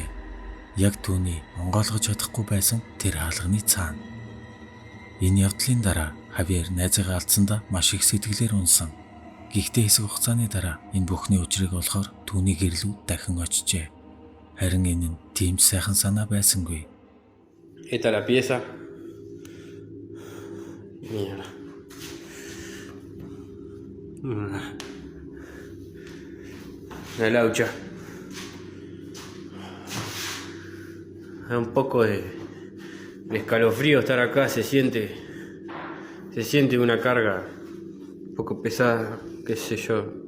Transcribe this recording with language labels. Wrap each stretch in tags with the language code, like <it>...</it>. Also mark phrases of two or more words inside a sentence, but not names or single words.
<mn>Яг түүний онгойлгож чадахгүй байсан тэр хаалганы цаана. Энэ явдлын дараа Хавьер найзыгаа алдсандаа маш их сэтгэлээр унсан. Гэхдээ хэсэг хугацааны дараа энэ бүхний учрыг олохоор түүний гэрлүүд дахин очжээ. Харин энэ нь тийм сайхан санаа байсангүй.</mn> <es>Esta la pieza. Mierda. La laucha. Da un poco de escalofrío estar acá, se siente una carga un poco pesada, qué sé yo.</es>